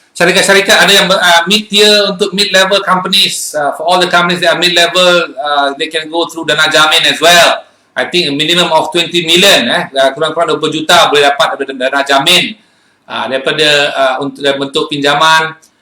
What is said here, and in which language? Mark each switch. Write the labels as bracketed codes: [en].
[ms] Syarikat-syarikat ada yang untuk [en] mid-level companies. For all the companies that are mid-level, they can go through dana jamin as well. I think a minimum of 20 million, [ms] kurang-kurang 20 juta boleh dapat dana jamin daripada untuk bentuk pinjaman.